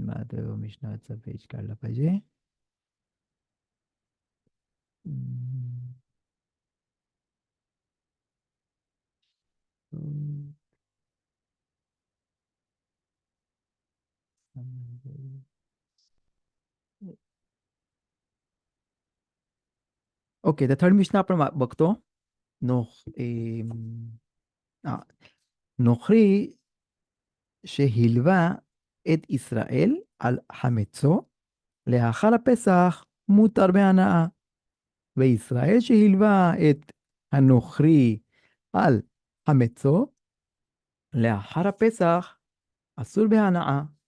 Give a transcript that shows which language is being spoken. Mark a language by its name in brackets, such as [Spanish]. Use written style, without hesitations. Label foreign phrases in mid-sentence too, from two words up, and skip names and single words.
[Marathi] मला तो मिशनाचा पेज काढला पाहिजे. हम्म, ओके, तर थर्ड मिशन आपण बघतो. [Hebrew] नोख נוכרי שהלווה את ישראל על חמצו, לאחר הפסח מותר בהנאה, וישראל שהלווה את הנוכרי על חמצו, לאחר הפסח אסור בהנאה.